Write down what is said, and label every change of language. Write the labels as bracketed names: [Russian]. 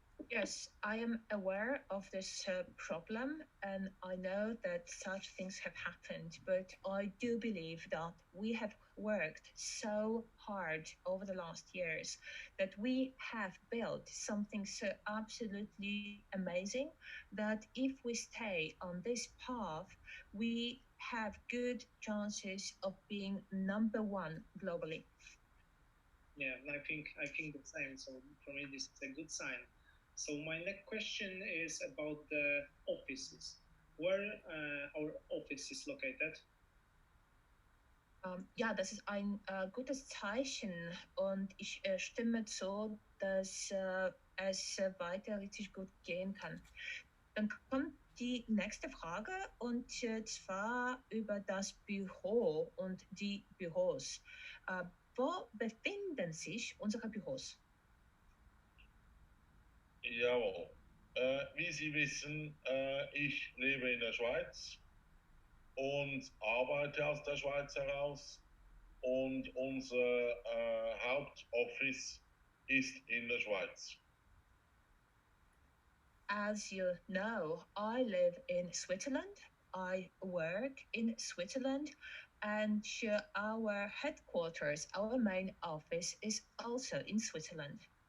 [English] Yes, I am aware of this problem and I know that such things have happened, but I do believe that we have worked so hard over the last years that we have built something so absolutely amazing that if we stay on this path, we have good chances of being number 1 globally. Yeah, I think the same. So for me, this is a good sign. So my next question is about the offices. Where our office is located? [German] Ja, das ist ein gutes Zeichen und ich stimme zu, dass es weiter richtig gut gehen kann. Dann kommt die nächste Frage und zwar über das Büro und die Büros. Wo befinden sich unsere Büros? Jawohl. Wie Sie wissen, ich lebe in der Schweiz und arbeite aus der Schweiz heraus und unser Hauptoffice ist in der Schweiz. [English] As you know, I live in Switzerland. I work in Switzerland and our headquarters, our main office is also in Switzerland.